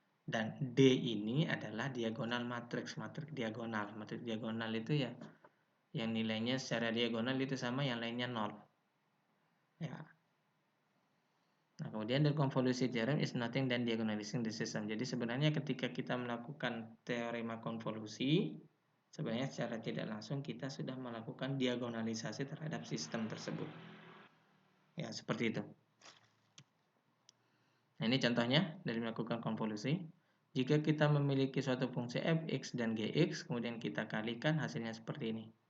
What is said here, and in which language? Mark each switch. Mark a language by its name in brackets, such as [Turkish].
[Indonesian] Dan D ini adalah diagonal matriks diagonal. Matriks diagonal itu ya yang nilainya secara diagonal itu sama, yang lainnya 0. Ya. Nah, kemudian [English] the convolution theorem is nothing than diagonalizing the system. [Indonesian] Jadi sebenarnya ketika kita melakukan teorema konvolusi, sebenarnya secara tidak langsung kita sudah melakukan diagonalisasi terhadap sistem tersebut. Ya, seperti itu. Nah, ini contohnya dari melakukan konvolusi. Jika kita memiliki suatu fungsi f(x) dan gx, kemudian kita kalikan, hasilnya seperti ini.